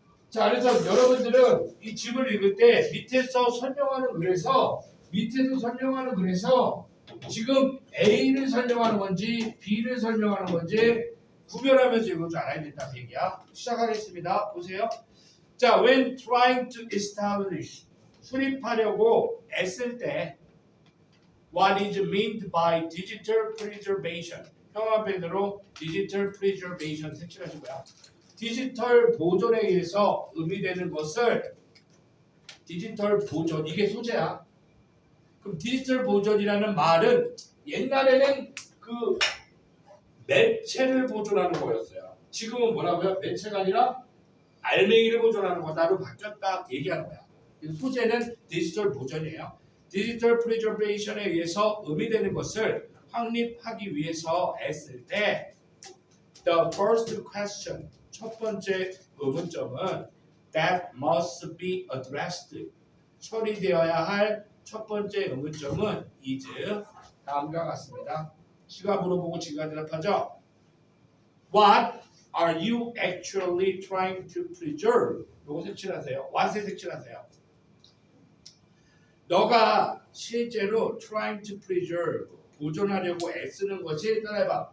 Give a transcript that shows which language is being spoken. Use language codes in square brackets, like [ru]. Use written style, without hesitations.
[ko] 자, 그래서 여러분들은 이 집을 읽을 때 밑에서 설명하는 글에서 지금 A를 설명하는 건지 B를 설명하는 건지 구별하면서 읽을 줄 알아야 된다는 얘기야. 시작하겠습니다. 보세요. [en] 자, when trying to establish [ko] 수립하려고 애쓸 때 [en] what is meant by digital preservation [ko] 형광펜으로 [en] digital preservation [ko] 색칠하시고요. 디지털 보존에 의해서 의미되는 것을 디지털 보존 이게 소재야. 그럼 디지털 보존이라는 말은 옛날에는 그 매체를 보존하는 거였어요. 지금은 뭐라고요? 매체가 아니라 알맹이를 보존하는 거다로 바뀌었다 얘기하는 거야. 소재는 디지털 보존이에요. 디지털 프리저베이션에 의해서 의미되는 것을 확립하기 위해서 애쓸 때 [en] the first question [ko] 첫 번째 의문점은 [en] that must be addressed [ko] 처리되어야 할 첫 번째 의문점은 is 다음과 같습니다. 지가 물어보고 지가 대답하죠. [en] What are you actually trying to preserve? [ko] 요거 색칠하세요. what에 색칠하세요. 너가 실제로 [en] trying to preserve [ko] 보존하려고 애쓰는 것이 따라해봐.